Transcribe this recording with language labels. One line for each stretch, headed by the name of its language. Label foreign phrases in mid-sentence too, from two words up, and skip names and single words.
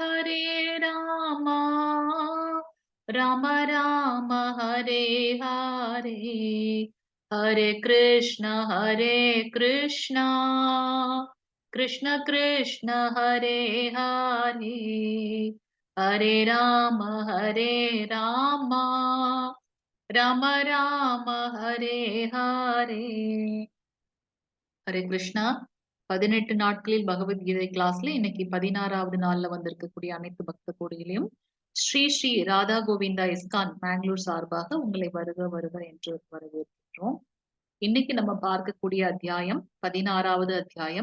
Sanskrit: राम राम हरे हरे हरे कृष्ण कृष्ण कृष्ण हरे हरे हरे राम राम राम हरे हरे हरे कृष्णा.
Tamil: 18 நாட்களில் பகவத்கீதை கிளாஸ்ல இன்னைக்கு 16வது நாள்ல வந்திருக்கக்கூடிய அனைத்து பக்த கோடிகளையும் ஸ்ரீ ஸ்ரீ ராதா கோவிந்தா இஸ்கான் பெங்களூர் சார்பாக உங்களை வருக வருக என்று வரவேற்கிறோம். இன்னைக்கு நம்ம பார்க்கக்கூடிய அத்தியாயம் 16வது அத்தியாயம்.